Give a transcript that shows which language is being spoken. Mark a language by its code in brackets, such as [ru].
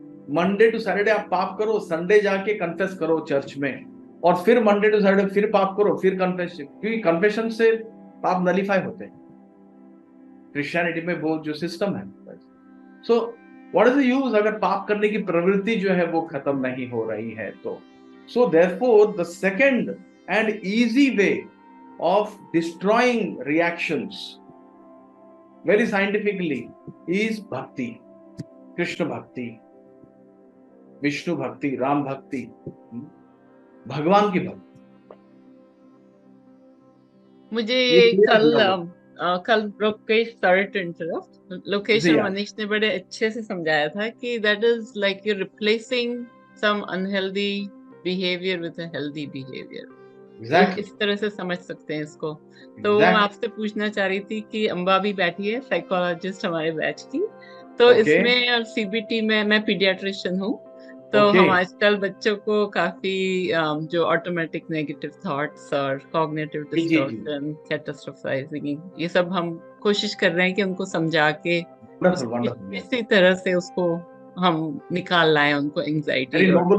[hi] Monday to Saturday आप पाप करो, संडे जाके कन्फेस करो चर्च में, और फिर मंडे टू सैटरडे फिर पाप करो, फिर कन्फेशन, क्योंकि कन्फेशन से पाप नलिफाई होते हैं क्रिश्चियनिटी में, वो जो सिस्टम है। So what is the use अगर पाप करने की प्रवृत्ति जो है वो खत्म नहीं हो रही है तो? [en] so therefore the second and easy way of destroying reactions very scientifically is bhakti, Krishna bhakti, Vishnu bhakti, Ram bhakti, [hi] भगवान की भक्ति। मुझे ये कल Lokesh, [en] sorry to interrupt, [hi] Lokesh और मनीष ने बड़े अच्छे से समझाया था कि [en] That is like you replacing some unhealthy behaviour with a healthy behaviour. Exactly. [hi] इस तरह से समझ सकते हैं इसको। तो मैं आपसे पूछना चाह रही थी कि अम्बा भी बैठी है, साइकोलॉजिस्ट हमारे बैच की, तो इसमें और सीबीटी में मैं पीडियाट्रिशियन हूँ, तो हम आजकल बच्चों को काफी जो ऑटोमेटिक नेगेटिव थॉट्स और कॉग्निटिव डिस्टॉर्शन, कैटास्ट्रोफाइजिंग, ये सब हम कोशिश कर रहे हैं कि उनको समझा के इसी तरह से उसको हम निकाल लाएं, उनको एंजाइटी।